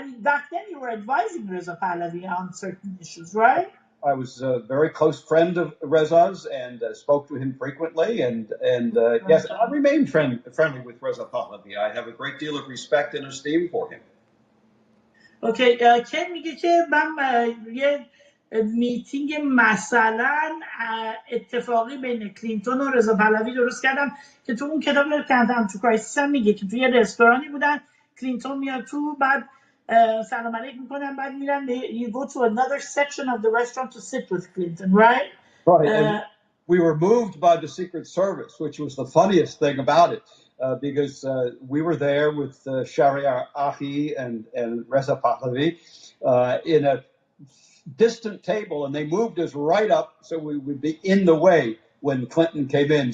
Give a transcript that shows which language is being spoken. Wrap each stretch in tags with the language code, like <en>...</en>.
<en>Back then you were advising Reza Pahlavi on certain issues, right? I was a very close friend of Reza's and spoke to him frequently. And yes, I remain friendly with Reza Pahlavi. I have a great deal of respect and esteem for him.</en> <fa>Okay, کن میگه که من یه میتینگ مثلا اتفاقی بین کلینتون و رضا پهلوی درست کردم که تو اون کتاب کردم تو کرایسیس هم میگه که توی رستورانی بودن، کلینتون میاد تو، بعد سلام علیک میکنن بعد میرن</fa> <en>you go to another section of the restaurant to sit with Clinton, right? Right. And we were moved by the Secret Service, which was the funniest thing about it, because we were there with Shahriar Ahi and Reza Pahlavi in a distant table, and they moved us right up so we would be in the way when Clinton came in.</en>